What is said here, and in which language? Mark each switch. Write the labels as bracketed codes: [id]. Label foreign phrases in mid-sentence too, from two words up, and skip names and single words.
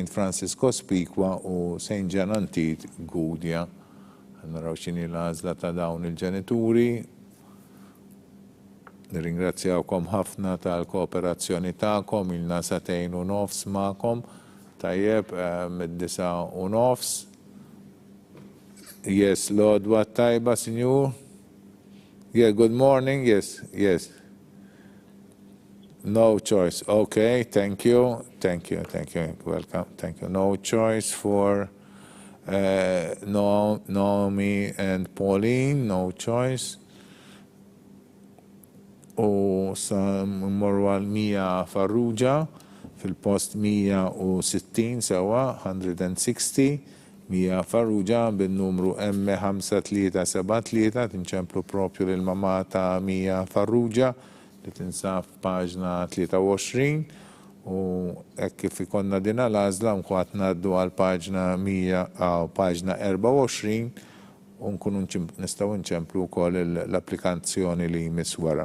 [mt] Francis Cospicua u St. John Antit Gudja. Naraw x'inhi l-għażla ta' dawn il-ġenituri. Nirringrazzjawkom ħafna tal-kooperazzjoni tagħkom, ilna 2 u nofs magħkom. Tajjeb, mid-9 u nofs. Yes, Lord, what tajba, Signor? [en] Yeah, good morning. Yes, yes. No choice. Okay, thank you. Thank you, thank you. Welcome. Thank you. No choice for Naomi and Pauline. No choice. [mt] U sa mmorru għal Mia Farrugia fil-post 160 sewa 160. Mia Farrugia bin-numru M5373 tinċemplu propju lill-mama ta' Mia Farrugia li tinsab paġna 23 U hekk kif ikonna din l-għażla mbagħad ngħaddu għal paġna 24 u nkunu nistgħu nċemplu wkoll l-applikazzjoni li jmiss wara.